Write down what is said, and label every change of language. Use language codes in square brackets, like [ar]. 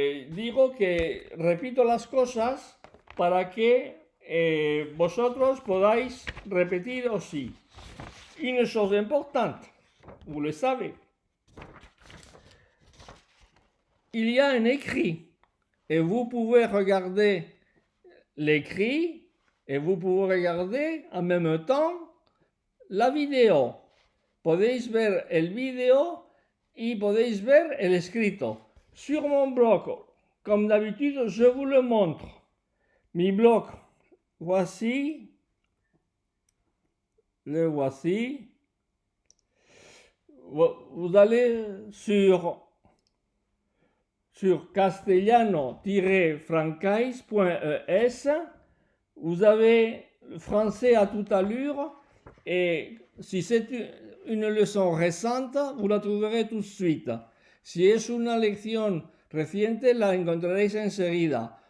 [es] Digo que repito las cosas para que vosotros podáis repetir aussi. [fr] Une chose importante, vous le savez, il y a un écrit. Et vous pouvez regarder l'écrit et vous pouvez regarder en même temps la vidéo. [es] Podéis ver el video y podéis ver el escrito. [fr] Sur mon blog, comme d'habitude, je vous le montre. [es] Mi blog, voici. [fr] Le voici. Vous allez sur castellano-francais.es, vous avez français à toute allure et si c'est une leçon récente, vous la trouverez tout de suite. [es] Si es una lección reciente, la encontraréis enseguida.